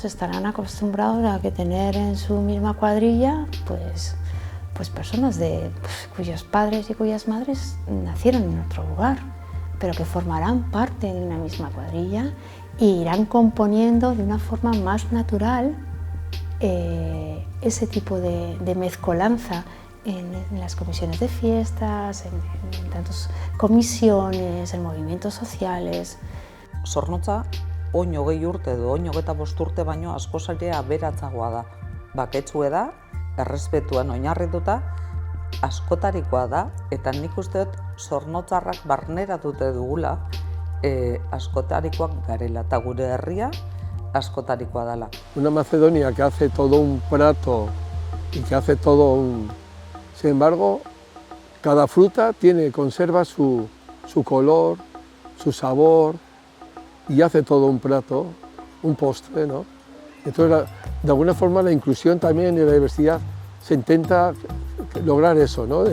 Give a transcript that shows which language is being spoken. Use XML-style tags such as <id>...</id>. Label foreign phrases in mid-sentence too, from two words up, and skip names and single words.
<es>estarán acostumbrados a que tener en su misma cuadrilla pues personas cuyos padres y cuyas madres nacieron en otro lugar, pero que formarán parte de una misma cuadrilla e irán componiendo de una forma más natural ese tipo de mezcolanza en las comisiones de fiestas, en tantas comisiones, en movimientos sociales.</es> <eu>Zornotza, oin 20 urte edo oin 25 urte baino askoz ere aberatsagoa da. Baketsue da, errespetuan oinarrituta, askotarikoa da, eta nik uste dut zornotzarrak barneratute dugula askotarikoak garela, eta gure herria askotarikoa dela.</eu> <es>Una Macedonia que hace todo un prato y que hace todo un... Sin embargo, cada fruta conserva su color, su sabor y hace todo un plato, un postre, ¿no? Entonces, de alguna forma, la inclusión también y la diversidad se intenta lograr eso, ¿no?</es>